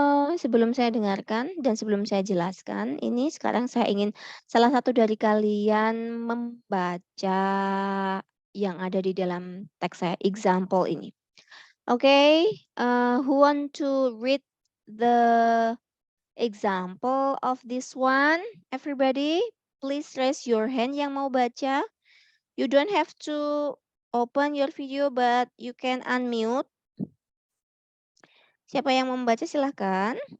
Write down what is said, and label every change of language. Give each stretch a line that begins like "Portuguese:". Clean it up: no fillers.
Indonesian: Sebelum saya dengarkan dan sebelum saya jelaskan, ini sekarang saya ingin salah satu dari kalian membaca yang ada di dalam teks saya, example ini.
English: Oke, who want to read the example of this one? Everybody, please raise your hand
Indonesian: yang mau baca.
English: You don't have to open your video, but you can unmute.
Indonesian: Siapa yang mau membaca silahkan.